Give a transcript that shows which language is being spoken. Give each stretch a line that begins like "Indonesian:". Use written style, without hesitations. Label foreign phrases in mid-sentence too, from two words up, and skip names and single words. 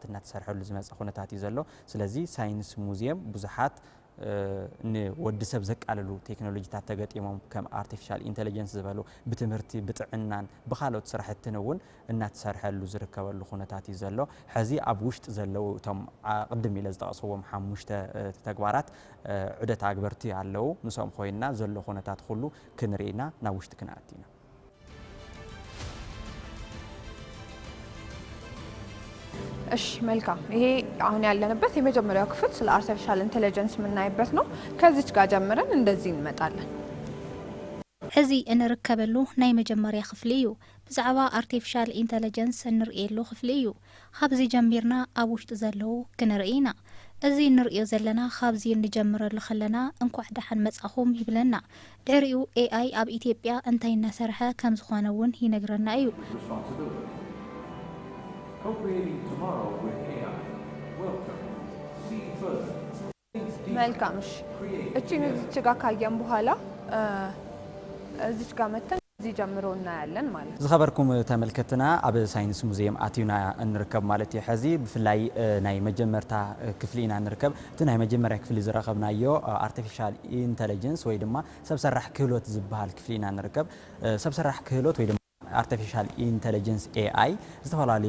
Tigrinya: እናተሰርሐሉ ዝመፀ ኩነታት እዩ ዘሎ ስለዚ ሳይንስ ሙዚየም ብዙሓት ንወዲ ሰብ ዘቃልሉ ቴክኖሎጂታት ተገጢሞም ከም
English: artificial intelligence
Tigrinya: ዝበሉ ብትምህርቲ ብጥዕናን ብኻልኦት ስራሕትን እውን እናተሰርሐሉ ዝርከበሉ ኩነታት እዩ ዘሎ ሕዚ ኣብ ውሽጢ ዘለው እቶም ቅድም ኢለ ዝጠቕስዎም 5 ተግባራት ዑደት ኣግበርቲ ኣለው ንሶም ኮይና ዘሎ ኩነታት ኩሉ ክንሪኢና ናብ ውሽጢ ክንኣቲና
Amharic: እሺ መልካም ይሄ አሁን ያለንበት የመጀመሪያው ክፍል ስለ
English: artificial intelligence
Amharic: ምናይበት ነው ከዚች ጋር ጀምረን እንደዚህ እንመጣለን
Tigrinya: ሕዚ እንርከበሉ ናይ መጀመሪያ ክፍሊ እዩ ብዛዕባ
English: artificial intelligence
Tigrinya: እንርእየሉ ክፍሊ እዩ ካብዚ ጀሚርና ኣብ ውሽጢ ዘለው ክንርኢና እዚ እንርእዮ ዘለና ካብዚ እንጀምረሉ ከለና እንኳዕ ደሓን መጻኹም ይብለና ድሕሪኡ AI ኣብ ኢትዮጵያ እንታይ እናሰርሐ ከም ዝኾነ እውን ይነግረና እዩ
English: Co-creating tomorrow with AI. Welcome. See further.
Amharic: መልካም እሺ እቺን እዚች ጋር ካየን በኋላ እዚች ጋር መተን እዚህ ጀምሮ እናያለን ማለት ነው
Tigrinya: ዝኸበርኩም ተመልከትና ኣብ ሳይንስ ሙዚየም ኣቲዩና እንርከብ ማለት እዩ ሕዚ ብፍላይ ናይ መጀመርታ ክፍሊ ኢና እንርከብ እቲ ናይ መጀመርያ ክፍሊ ዝረኸብናዮ
English: artificial intelligence
Tigrinya: ወይ ድማ ሰብ ሰራሕ ክህሎት ዝበሃል ክፍሊ ኢና እንርከብ ሰብ ሰራሕ ክህሎት ወይ ድማ
English: artificial intelligence
Tigrinya: AI ዝተፈላለዩ